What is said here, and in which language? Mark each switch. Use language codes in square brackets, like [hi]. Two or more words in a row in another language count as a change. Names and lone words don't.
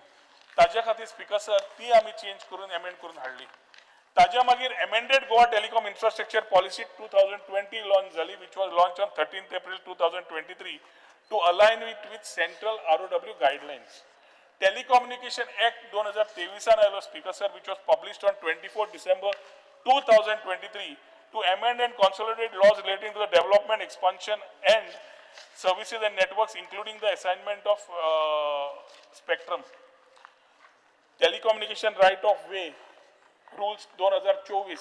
[kok] ताज्या खातीर स्पीकर सर ती आमी चेंज करून अमेंड करून हाडली. ताज्या मागीर [en] amended Goa Telecom Infrastructure Policy 2020 launch झाली which was launched on 13th April 2023 to align it with central ROW guidelines. Telecommunication Act 2023 आयलो स्पीकर सर which was published on 24 December 2023 to amend and consolidate laws relating to the development, expansion and services and networks including the assignment of spectrum. Telecommunication right of way rules 2024.